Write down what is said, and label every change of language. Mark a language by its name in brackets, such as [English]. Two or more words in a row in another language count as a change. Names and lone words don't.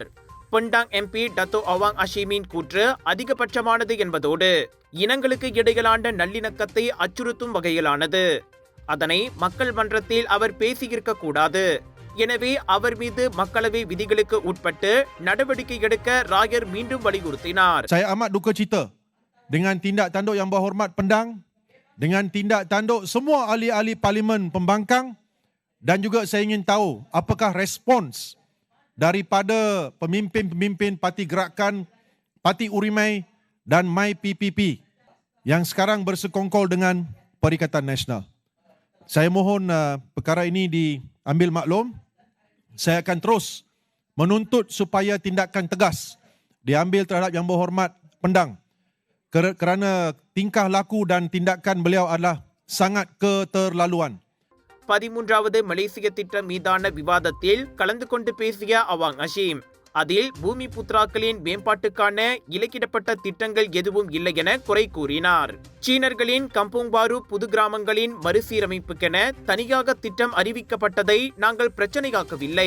[Tamil] பெண்டாங் எம்பி டத்தோ அவாங் அஷீமின் கூற்று அதிகபட்சமானது என்பதோடு இனங்களுக்கு இடையிலான நல்லிணக்கத்தை அச்சுறுத்தும் வகையிலானது. அதனை மக்கள் மன்றத்தில் அவர் பேசியிருக்க கூடாது. எனவே அவர் மீது மக்களவை விதிகளுக்கு உட்பட்டு நடவடிக்கை எடுக்க ராயர் மீண்டும் வலியுறுத்தினார். [Malay] Saya amat duka cita dengan tindak tanduk yang berhormat Pendang, dengan tindak tanduk semua ahli-ahli parlimen pembangkang, dan juga saya ingin tahu apakah respons daripada pemimpin-pemimpin Parti Gerakan, Parti Urimai dan My PPP yang sekarang bersekongkol dengan Perikatan Nasional. Saya mohon perkara ini diambil maklum. Saya akan terus menuntut supaya tindakan tegas diambil terhadap Yang Berhormat Pendang kerana tingkah laku dan tindakan beliau adalah sangat keterlaluan. [Tamil] 13வது மலேசிய திட்டம் மீதான விவாதத்தில் கலந்து கொண்டு பேசிய அவாங் அஷீம், அதில் பூமி புத்ராக்களின் மேம்பாட்டுக்கான இலக்கிடப்பட்ட திட்டங்கள் எதுவும் இல்லை என குறை கூறினார். சீனர்களின் கம்போங் பாரு புது கிராமங்களின் மறுசீரமைப்புக்கென தனியாக திட்டம் அறிவிக்கப்பட்டதை நாங்கள் பிரச்சனையாக்கவில்லை.